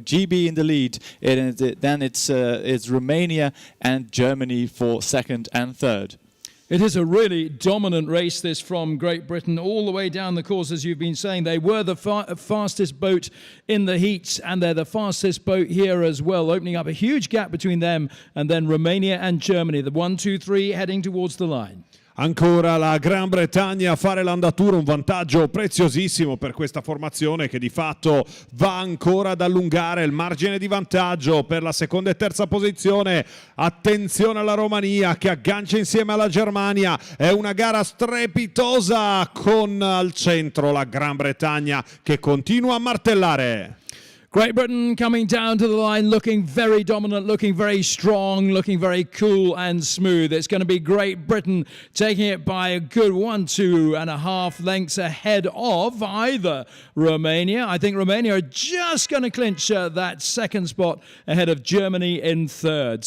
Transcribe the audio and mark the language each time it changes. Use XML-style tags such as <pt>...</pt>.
<en>GB in the lead. Then it's Romania and Germany for second and third. It is a really dominant race, this, from Great Britain all the way down the course, as you've been saying. They were the fastest boat in the heats, and they're the fastest boat here as well, opening up a huge gap between them and then Romania and Germany. The 1, 2, 3 heading towards the line.</en> <it>Ancora la Gran Bretagna a fare l'andatura, un vantaggio preziosissimo per questa formazione che di fatto va ancora ad allungare il margine di vantaggio per la seconda e terza posizione. Attenzione alla Romania che aggancia insieme alla Germania, è una gara strepitosa con al centro la Gran Bretagna che continua a martellare.</it> <en>Great Britain coming down to the line, looking very dominant, looking very strong, looking very cool and smooth. It's going to be Great Britain taking it by a good 1.5 lengths ahead of either Romania. I think Romania are just going to clinch that second spot ahead of Germany in third.</en>